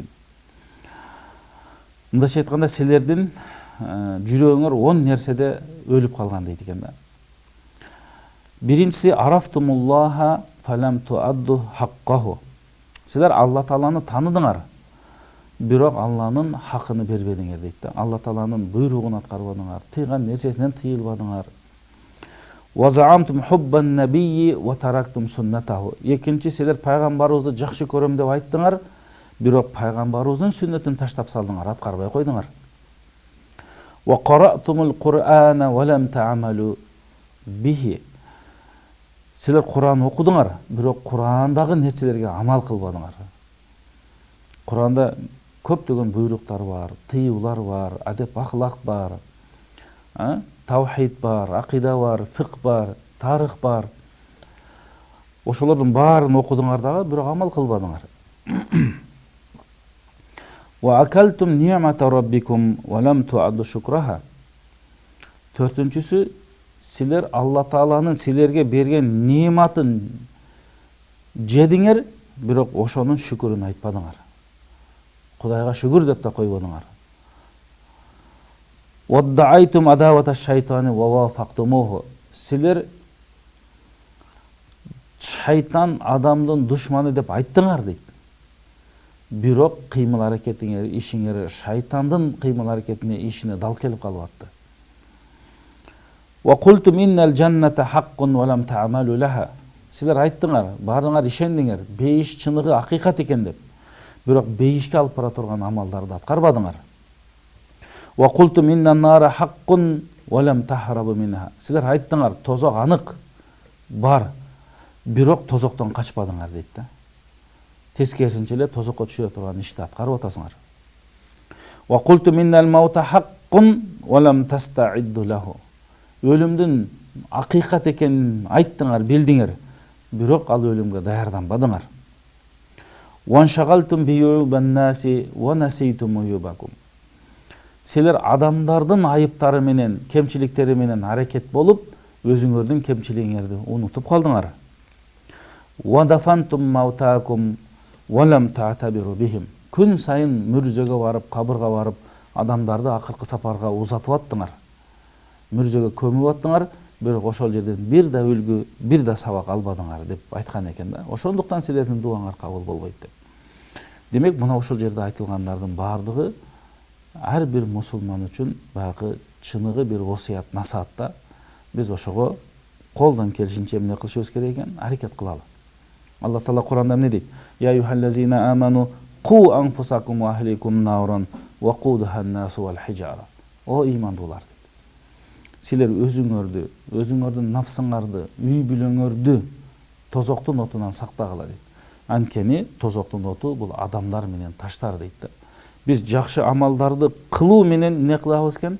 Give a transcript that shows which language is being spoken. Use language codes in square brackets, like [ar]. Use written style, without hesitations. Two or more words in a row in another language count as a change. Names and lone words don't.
[ky] Мындайча айтканда, силердин жүрөгүңөр 10 нерседе өлүп калган дейт экен да. [ar] Биринчиси عرفتم الله فلم تؤدوا حقه. [ky] Силер Алла Тааланы таныдыңар, бирок Алланын хакын бербедиңер дейт да. Алла Тааланын буйругун аткарбадыңар, тыйган нерсесинен тыйылбадыңар. [ar] وزعمتم حب النبي وتركتم سنته. [ky] Экинчи, силер пайгамбарыбызды жакшы көрөм деп айттыңар, бирок пайгамбарыбыздын сүннөтүн таштап салдыңар, аткарбай койдуңар. [ar] وقرأتم القرآن ولم تعملوا به. [ky] Силер Куран окудуңар, бирок Курандагы нерселерге амал кылбадыңар. Куранда көптөгөн буйруктар бар, тыюулар бар, адеп ахлак бар, таухид бар, акида бар, фикх бар, тарых бар. Ошолордун баарын окудуңар дагы, бирок амал кылбадыңар. [ar] وأكلتم نعمة ربكم ولم تؤدوا شكرها. [ky] Төртүнчүсү, силер Алла Тааланын силерге берген нематын жедиңер, бирок ошонун шүкүрүн айтпадыңар. Кудайга шүкүр деп да койбодуңар. [ar] وادعيتم عداوة الشيطان ووافقتموه. [ky] Силер шайтан адамдын душманы деп айттыңар дейт. Бирок кыймыл аракетиңер, ишиңер шайтандын кыймыл аракетине, ишине дал келип калып атты. [ar] وقلتم إن الجنة حق ولم تعملوا لها. [ky] Силер айттыңар, баарыңар ишендиңер, бейиш чыныгы акыйкат экен деп. Бирок бейишке алып бара турган амалдарды аткарбадыңар. [ar] وقلتم إن النار حق ولم تهربوا منها. [ky] Силер айттыңар, тозок анык бар, бирок тозоктон качпадыңар дейт да. Тескерисинче эле тозокко түшө турган ишти аткарып атасыңар. [ar] وقلتم إن الموت حق ولم تستعدوا له. [ky] Өлүмдүн акыйкат экенин айттыңар, билдиңер, бирок ал өлүмгө даярданбадыңар. [ar] واشتغلتم بعيوب الناس ونسيتم عيوبكم. [ky] Силер адамдардын айыптары менен, кемчиликтери менен аракет болуп, өзүңөрдүн кемчилигиңерди унутуп калдыңар. [ar] ودفنتم موتاكم ولم تعتبروا بهم. [ky] Күн сайын мүрзөгө барып, кабырга барып, адамдарды акыркы сапарга узатып аттыңар. Мүрзөгө көмүп аттыңар, бирок ошол жерден бир да үлгү, бир да сабак албадыңар деп айткан экен да. Ошондуктан силердин дуаңар кабыл болбойт деп. Демек, мына ошол жерде айтылгандардын бардыгы ар бир мусулман үчүн баягы чыныгы бир осуят, насаатта. Биз ошого колдон келишинче эмне кылышыбыз керек экен, аракет кылалы. Алла Таала Куранда эмне дейт? [ar] يا أيها الذين آمنوا قوا أنفسكم وأهليكم نارا وقودها الناس والحجارة. [ky] О имандуулар. Силер өзүңөрдү, өзүңөрдүн нафсыңарды, үй бүлөңөрдү тозоктун отунан сактагыла дейт. Анткени тозоктун оту бул адамдар менен таштар дейт да. Биз жакшы амалдарды кылуу менен эмне кылабыз экен?